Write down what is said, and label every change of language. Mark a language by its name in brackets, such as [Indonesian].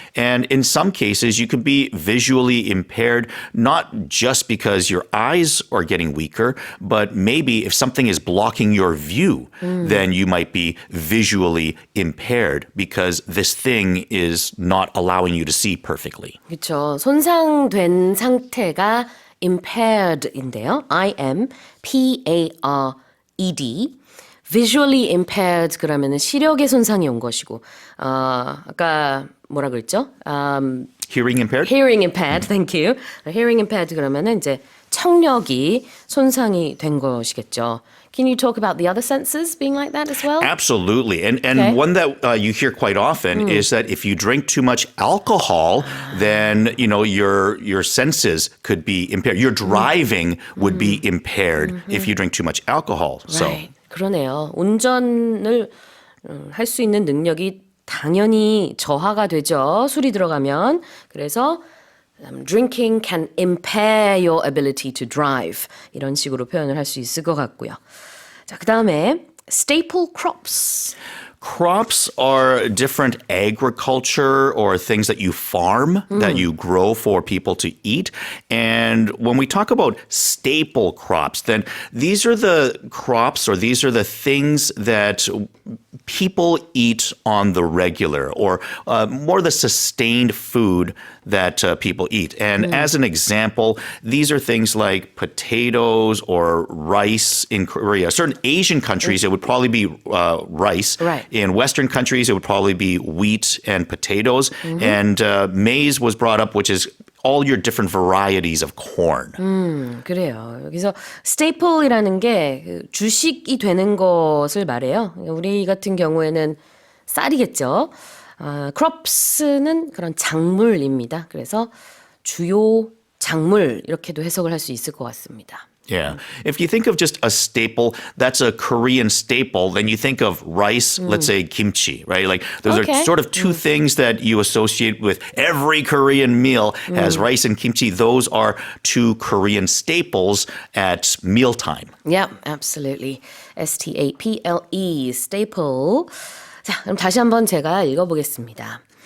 [English] And in some cases, you could be visually impaired, not just because your eyes are getting weaker, but maybe if something is blocking your view, then you might be visually impaired because this thing is not allowing you to see perfectly. [Korean] 그렇죠. 손상된 상태가 impaired인데요. [English] I-M-P-A-R-E-D. [Korean] visually impaired 그러면은 시력의 손상이 온 것이고, 아까 뭐라 그랬죠? [English] Hearing impaired? Hearing impaired, thank you. [Korean] Hearing impaired 그러면은 이제 청력이 손상이 된 것이겠죠. [English] Can you talk about the other senses being like that as well? Absolutely. And Okay. one that you hear quite often is that if you drink too much alcohol, then, your senses could be impaired. Your driving would be impaired if you drink too much alcohol. Right. [Korean] 그러네요. 운전을 할 수 있는 능력이 당연히 저하가 되죠. 술이 들어가면. 그래서 [English] drinking can impair your ability to drive. [Korean] 이런 식으로 표현을 할 수 있을 것 같고요. 자, 그다음에 staple crops. [English] Crops are different agriculture or things that you farm, that you grow for people to eat. And when we talk about staple crops, then these are the crops or these are the things that people eat on the regular, or more the sustained food that people eat. And as an example, these are things like potatoes or rice in Korea. Certain Asian countries, it would probably be rice. Right. In Western countries, it would probably be wheat and potatoes. And maize was brought up, which is all your different varieties of corn. [Korean] 그래요. 여기서 staple이라는 게 주식이 되는 것을 말해요. 우리 같은 경우에는 쌀이겠죠. crops는 그런 작물입니다. 그래서 주요 작물 이렇게도 해석을 할 수 있을 것 같습니다. [English] Yeah. If you think of just a staple, that's a Korean staple, then you think of rice, let's say kimchi, right? Like those Okay. are sort of two things that you associate with every Korean meal has rice and kimchi. Those are two Korean staples at mealtime. Yeah, absolutely. S-T-A-P-L-E, staple. [Korean] 자, 그럼 다시 한번 제가 읽어보겠습니다.